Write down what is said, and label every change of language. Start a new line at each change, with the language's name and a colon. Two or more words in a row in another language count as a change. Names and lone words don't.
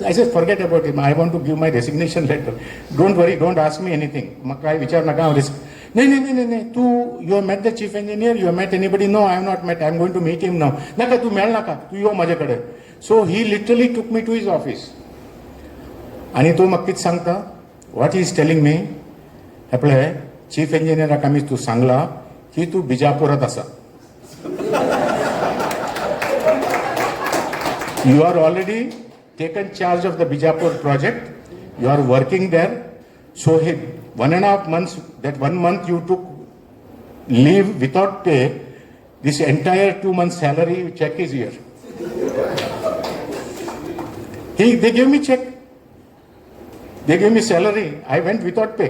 English: I said, forget about him. I want to give my resignation letter. Don't worry, don't ask me anything.
Konkani: म्हाका काय विचार नाका. हांव नाही.
English: तू you have met the chief engineer? You have met anybody? No, I have not met. I am going to meet him now.
Konkani: नाका तू मेळ नाका. तू यो माझ्या कडेन.
English: So he literally took me to his office.
Konkani: आणि तो म्हाका कितें सांगता.
English: what is telling me
Konkani: आपले चीफ इंजिनियराक आमी तू सांगला की तू बिजापुरात आसा.
English: You are already taken charge of the Bijapur project. You are working there. So he 1.5 months, that 1 month you took leave without pay. This entire 2 months salary check is here. They gave me check. They gave me salary. I went without pay.